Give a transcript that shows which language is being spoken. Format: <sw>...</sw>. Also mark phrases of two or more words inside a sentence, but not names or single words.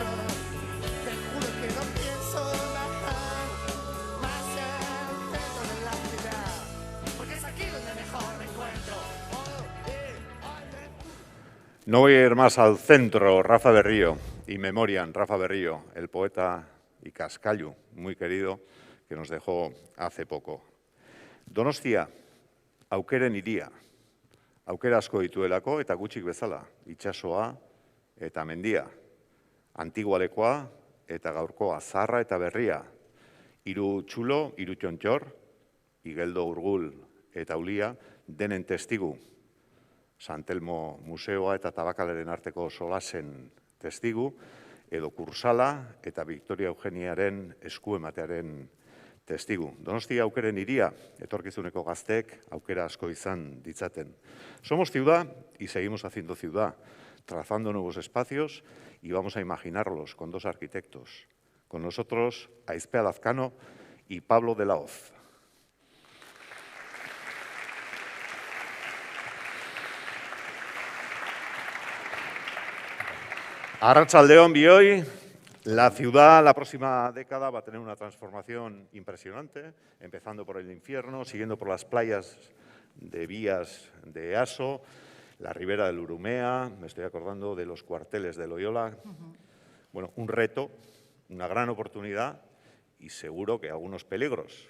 <es>Te juro que no pienso bajar más al centro de la ciudad, porque es aquí donde mejor me encuentro. No voy a ir más al centro, Rafa Berrío, y memorian Rafa Berrío, el poeta y cascallu muy querido que nos dejó hace poco.</es> <eu>Donostia, aukeren hiria. Aukera asko dituelako eta gutxik bezala, itsasoa eta mendia. Antigualekoa eta gaurkoa, zaharra eta berria. Hiru txulo, hiru txontxor, Igeldo Urgul eta Ulia, denen testigu. San Telmo Museoa eta Tabakalaren arteko solasen testigu, edo Kursala eta Victoria Eugeniaren eskuematearen testigu. Donostia aukeren hiria, etorkizuneko gazteek aukera asko izan ditzaten.</eu> <es>Somos ciudad y seguimos haciendo ciudad, trazando nuevos espacios y vamos a imaginarlos con dos arquitectos. Con nosotros, Aizpe Lazcano y Pablo de la Hoz.</es> <eu>Arratsaldeon bioi.</eu> <es>La ciudad, la próxima década, va a tener una transformación impresionante, empezando por el infierno, siguiendo por las playas de vías de Easo, la ribera del Urumea, me estoy acordando de los cuarteles de Loyola. Bueno, un reto, una gran oportunidad y seguro que algunos peligros.</es>